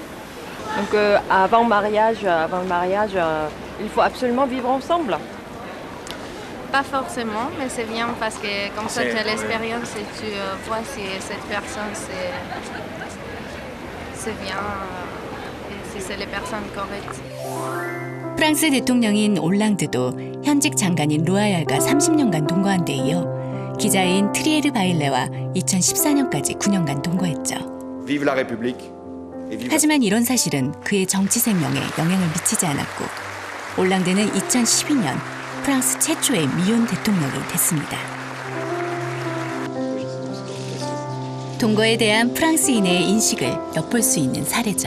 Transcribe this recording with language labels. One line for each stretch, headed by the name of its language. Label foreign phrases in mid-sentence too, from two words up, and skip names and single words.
French: Donc avant le mariage, il faut absolument vivre ensemble. Pas forcément, mais c'est bien parce que comme ça tu as l'expérience et tu vois si cette personne c'est bien et si c'est les personnes correctes.
Korean: 프랑스 대통령인 올랑드도 현직 장관인 루아얄과 30년간 동거한 데 이어 기자인 트리에르 바일레와 2014년까지 9년간 동거했죠.
French: Vive la République.
Korean: 하지만 이런 사실은 그의 정치 생명에 영향을 미치지 않았고 올랑드는 2012년 프랑스 최초의 미혼 대통령이 됐습니다. 동거에 대한 프랑스인의 인식을 엿볼 수 있는 사례죠.